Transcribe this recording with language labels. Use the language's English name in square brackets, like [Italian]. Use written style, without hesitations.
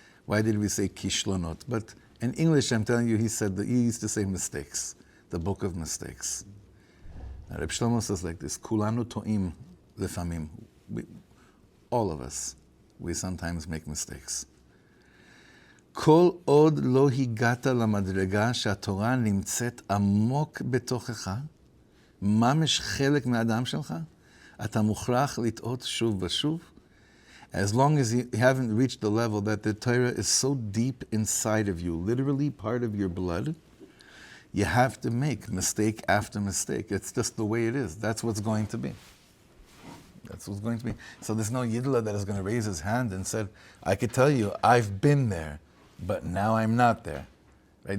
[English] Why did we say kishlonot? But in English, I'm telling you, he said that he used to say mistakes, the book of mistakes. Now, Rav Shlomo says like this, [Hebrew] kulanu to'im lefamim. [English] All of us, we sometimes make mistakes. [Hebrew] Kol od lo higata lamadrega שהתורה נמצאת עמוק בתוכך, ממש חלק מהאדם שלך, אתה מוכרח לטעות שוב ושוב. [English] As long as you haven't reached the level that the Torah is so deep inside of you, literally part of your blood, you have to make mistake after mistake. It's just the way it is. That's what's going to be. That's what's going to be. So there's no Yidla that is going to raise his hand and said, I could tell you, I've been there, but now I'm not there. Right?